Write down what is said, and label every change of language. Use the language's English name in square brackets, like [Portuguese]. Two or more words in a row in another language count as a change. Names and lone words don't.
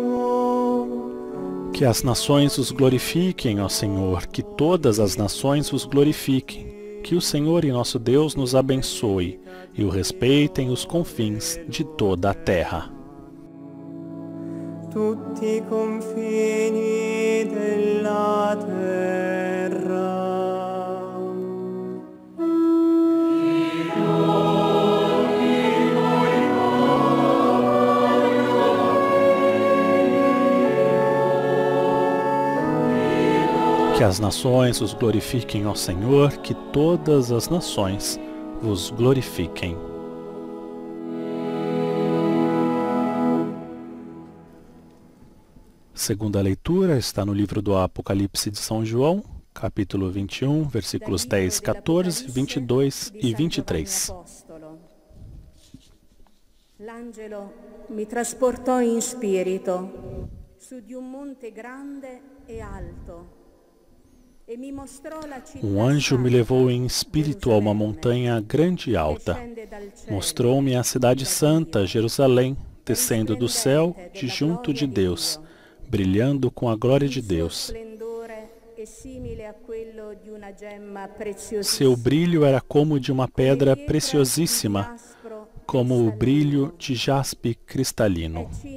[Portuguese] Que as nações os glorifiquem, ó Senhor, que todas as nações os glorifiquem. Que o Senhor e nosso Deus nos abençoe e o respeitem os confins de toda a terra. [Italian] Tutti i confini della terra. [Portuguese] Que as nações os glorifiquem, ó Senhor, que todas as nações vos glorifiquem. Segunda leitura está no livro do Apocalipse de São João, capítulo 21, versículos 10, 14, 22 e 23. [Italian] L'angelo mi trasportò in spirito su di un monte grande e alto. [Portuguese] Um anjo me levou em espírito a uma montanha grande e alta. Mostrou-me a cidade santa, Jerusalém, descendo do céu, de junto de Deus, brilhando com a glória de Deus. Seu brilho era como de uma pedra preciosíssima, como o brilho de jaspe cristalino.